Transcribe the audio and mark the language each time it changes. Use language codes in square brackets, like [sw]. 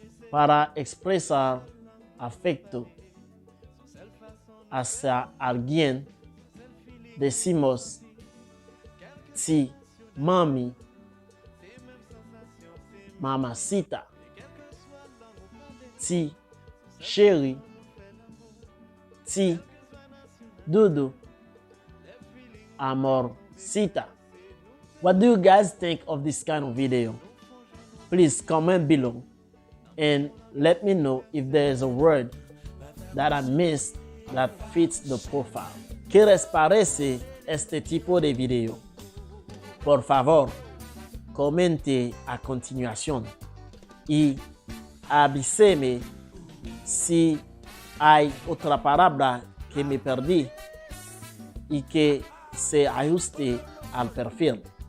[es] Para expresar afecto hacia alguien, decimos ti mami, mamacita, ti chéri, ti doudou, amorcita. [en] What do you guys think of this kind of video? Please comment below and let me know if there is a word that I missed that fits the profile. [es] ¿Qué les parece este tipo de video? Por favor, comente a continuación y avíseme si hay otra palabra que me perdí y que se ajuste al perfil.